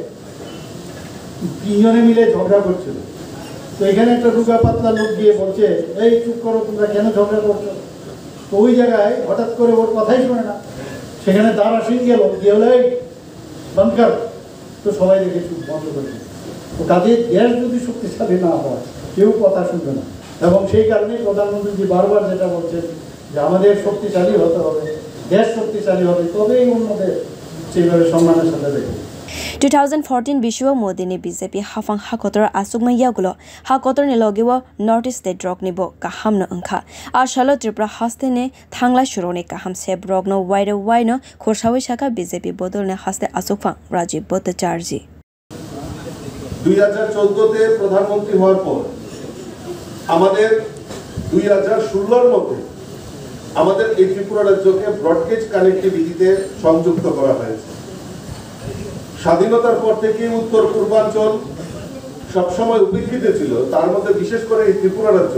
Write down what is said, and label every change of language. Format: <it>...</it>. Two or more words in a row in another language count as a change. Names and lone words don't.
<bn>তিনজনে মিলে ঝগড়া করছিল তো এখানে একটা রুগা পাতলা লোক গিয়ে বলছে এই চুপ করো তোমরা কেন ঝগড়া করছো তো ওই জায়গায় হঠাৎ করে ওর কথাই শোনে না সেখানে দাঁড় আসিন গেল গিয়ে হলে এই বন্ধ কর তো সবাই দেখে চুপ বন্ধ করে তো কাজে দেশ যদি শক্তিশালী না হয় কেউ কথা শুনবে না এবং সেই কারণে প্রধানমন্ত্রী বারবার যেটা বলছেন যে আমাদের শক্তিশালী হতে হবে দেশ শক্তিশালী হবে তবেই অন্যদের সেইভাবে সম্মানের সাথে দেখবে</bn> <trp>2014 bishiwa modini BJP haphang Hakotor asukma yagulo Hakotorni logiwa</trp> <en>Northeast State</en> <trp>drog nibo kahamno angkha ashalo Tripura hastene thanglai shurone kaham se brogno waino khoshawi shaka BJP bodolne haste achukphang Rajib Bhattacharjee</trp> <bn>2014 তে প্রধানমন্ত্রী হওয়ার পর আমাদের 2016 এর মধ্যে আমাদের এই ত্রিপুরা রাজ্যকে</bn> <en>broad gauge connectivity</en> <bn>সংযুক্ত করা হয়েছে স্বাধীনতার পর থেকে উত্তর পূর্বাঞ্চল সবসময় উপেক্ষিত ছিল তার মধ্যে বিশেষ করে এই ত্রিপুরা রাজ্য</bn>